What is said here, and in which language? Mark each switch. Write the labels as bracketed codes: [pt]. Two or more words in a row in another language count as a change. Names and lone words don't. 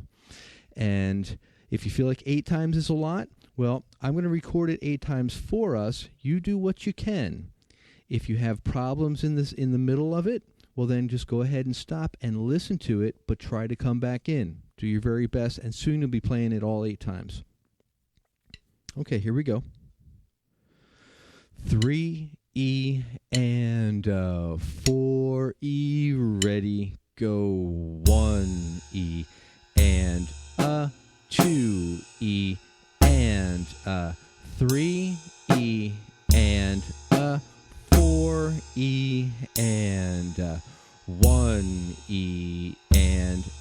[en] And if you feel like 8 times is a lot, well, I'm going to record it 8 times for us. You do what you can. If you have problems in the middle of it, well, then just go ahead and stop and listen to it, but try to come back in. Do your very best, and soon you'll be playing it all 8 times. Okay, here we go. 3 E and 4 E, ready, go. 1 E and 2 E and 3 E and 4 E and 1 E and